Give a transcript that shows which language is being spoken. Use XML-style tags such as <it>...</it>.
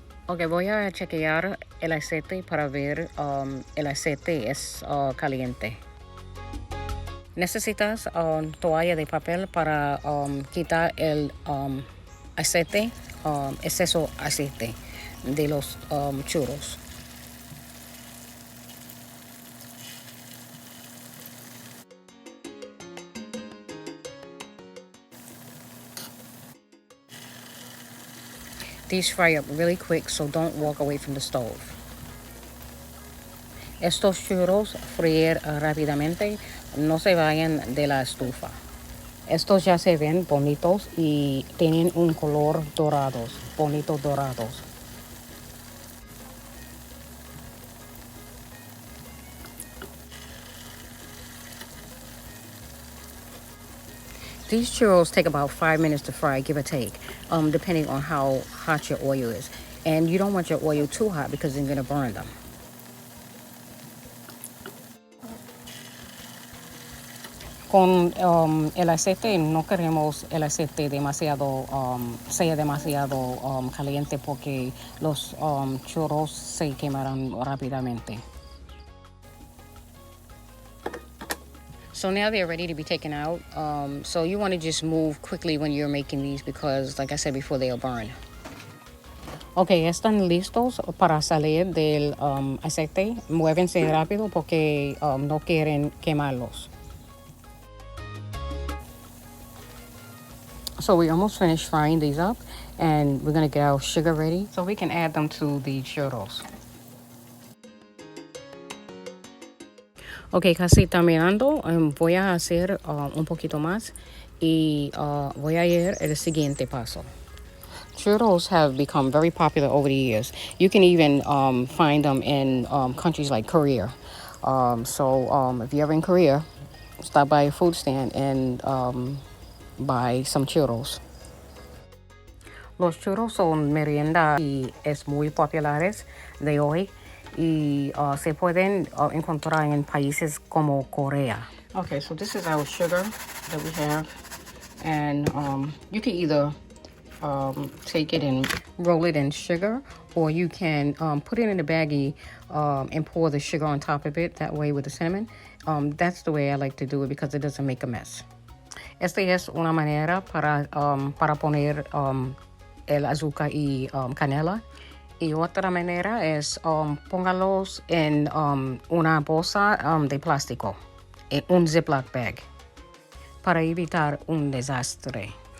<es>Ok, voy a chequear el aceite para ver el aceite es caliente. Necesitas toalla de papel para quitar el aceite, exceso aceite de los churros.</es> <en>These fry up really quick, so don't walk away from the stove.</en> <es>Estos churros freír rápidamente, no se vayan de la estufa. Estos ya se ven bonitos y tienen un color dorados, bonitos dorados.</es> <en>These churros take about 5 minutes to fry, give or take, depending on how hot your oil is. And you don't want your oil too hot because you're going to burn them.</en> <es>Con el aceite no queremos el aceite demasiado, sea demasiado caliente porque los churros se quemarán rápidamente.</es> <en>So now they're ready to be taken out. So you want to just move quickly when you're making these because, like I said before, they'll burn.</en> <es>Ok, están listos para salir del aceite. Muévense rápido porque no quieren quemarlos.</es> <en>So we almost finished frying these up and we're going to get our sugar ready so we can add them to the churros.</en> <es>Ok, casi terminando, voy a hacer un poquito más y voy a ir el siguiente paso.</es> <en>Churros have become very popular over the years. You can even find them in countries like Korea. So if you're ever in Korea, stop by a food stand and buy some churros.</en> <es>Los churros son merienda y es muy populares de hoy. Y se pueden encontrar en países como Korea.</es> <en>Okay, so this is our sugar that we have. And you can either take it and roll it in sugar, or you can put it in a baggie and pour the sugar on top of it, that way with the cinnamon. That's the way I like to do it because it doesn't make a mess.</en> <es>Esta es una manera para poner el azúcar y canela. Y otra manera es póngalos en una bolsa de plástico, en un Ziploc bag, para evitar un desastre.</es>